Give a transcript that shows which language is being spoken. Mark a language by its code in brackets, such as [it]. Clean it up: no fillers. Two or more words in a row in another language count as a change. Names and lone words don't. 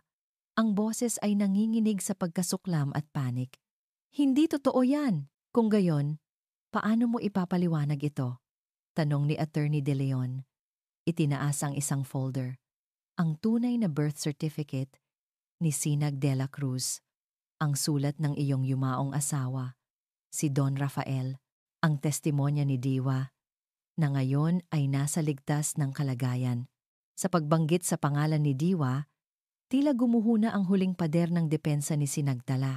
[tl] Ang boses ay nanginginig sa pagkasuklam at panik. Hindi totoo yan. Kung gayon, paano mo ipapaliwanag ito? Tanong ni Attorney De Leon. Itinaas ang isang folder. Ang tunay na [en] birth certificate [tl] ni Sinag de la Cruz. Ang sulat ng iyong yumaong asawa, si Don Rafael. Ang testimonya ni Diwa na ngayon ay nasa ligtas ng kalagayan. Sa pagbanggit sa pangalan ni Diwa, tila gumuhuna ang huling pader ng depensa ni Sinagtala.